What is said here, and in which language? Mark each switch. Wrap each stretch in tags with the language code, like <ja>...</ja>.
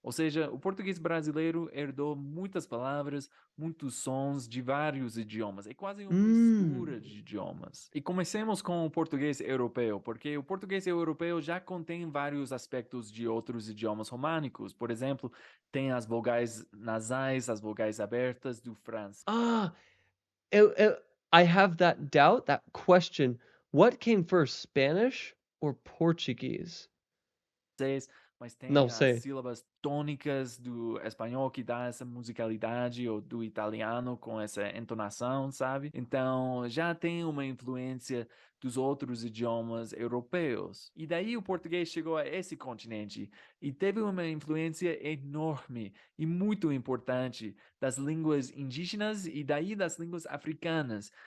<pt>Ou seja, o português brasileiro herdou muitas palavras, muitos sons de vários idiomas. É quase uma mistura de idiomas. E comecemos com o português europeu, porque o português europeu já contém vários aspectos de outros idiomas românicos. Por exemplo, tem as vogais nasais, as vogais abertas do francês,</pt> <en>Ah, I have that doubt, that question. What came first, Spanish or Portuguese?</en> <pt>mas tem Não as sei. sílabas tônicas do espanhol que dá essa musicalidade, ou do italiano com essa entonação, sabe? Então já tem uma influência dos outros idiomas europeus. E daí o português chegou a esse continente e teve uma influência enorme e muito importante das línguas indígenas e daí das línguas africanas.</pt>